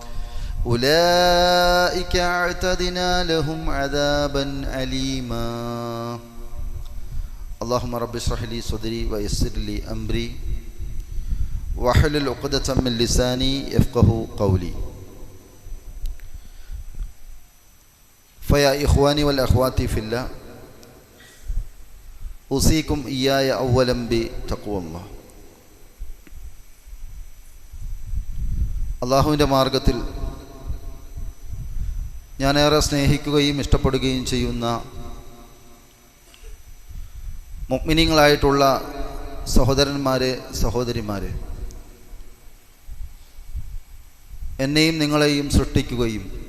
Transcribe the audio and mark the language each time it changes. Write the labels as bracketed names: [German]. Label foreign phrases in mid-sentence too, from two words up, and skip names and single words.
[Arabic] أولئك أعتدنا لهم عذابا أليما اللهم رب اشرح لي صدري ويسر لي أمري واحلل عقدة من لساني يفقهوا قولي فيا إخواني والأخوات في الله أوصيكم وإياي أولا بتقوى الله. [Malayalam] അള്ളാഹുവിൻ്റെ മാർഗത്തിൽ ഞാനേറെ സ്നേഹിക്കുകയും ഇഷ്ടപ്പെടുകയും ചെയ്യുന്ന മുഅ്മിനീങ്ങളായിട്ടുള്ള സഹോദരന്മാരെ, സഹോദരിമാരെ, എന്നെയും നിങ്ങളെയും സൃഷ്ടിക്കുകയും